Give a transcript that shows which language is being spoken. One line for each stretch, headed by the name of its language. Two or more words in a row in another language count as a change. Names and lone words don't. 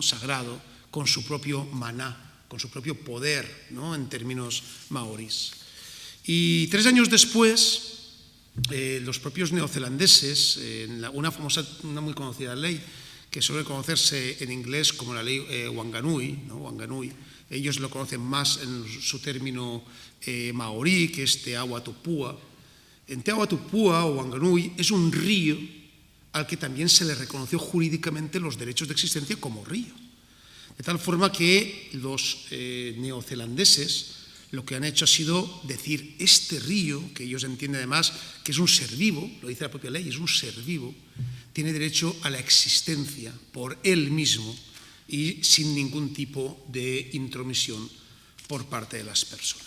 Spanish: Sagrado, con su propio maná, con su propio poder, ¿no? En términos maorís. Y 3 años después, los propios neozelandeses, en una muy conocida ley, que suele conocerse en inglés como la ley Wanganui, ¿no? Wanganui, ellos lo conocen más en su término maorí, que es Te Awa Tupua. En Te Awa Tupua o Wanganui es un río al que también se le reconoció jurídicamente los derechos de existencia como río. De tal forma que los neozelandeses lo que han hecho ha sido decir, este río, que ellos entienden además que es un ser vivo, lo dice la propia ley, es un ser vivo, tiene derecho a la existencia por él mismo y sin ningún tipo de intromisión por parte de las personas.